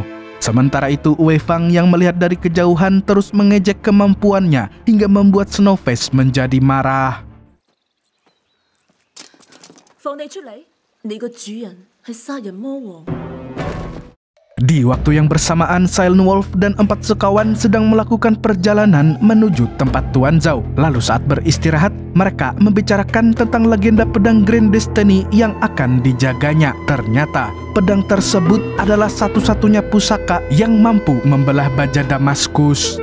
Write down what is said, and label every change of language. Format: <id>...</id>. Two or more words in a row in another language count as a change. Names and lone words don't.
<id>Sementara itu, Wei Fang yang melihat dari kejauhan terus mengejek kemampuannya hingga membuat Snowface menjadi marah.</id> <yue>放你出嚟，你個主人係殺人魔王。</yue> <id>Di waktu yang bersamaan, Silent Wolf dan 4 sekawan sedang melakukan perjalanan menuju tempat Tuan Zhao. Lalu saat beristirahat, mereka membicarakan tentang legenda pedang Green Destiny yang akan dijaganya. Ternyata, pedang tersebut adalah satu-satunya pusaka yang mampu membelah baja Damaskus.</id>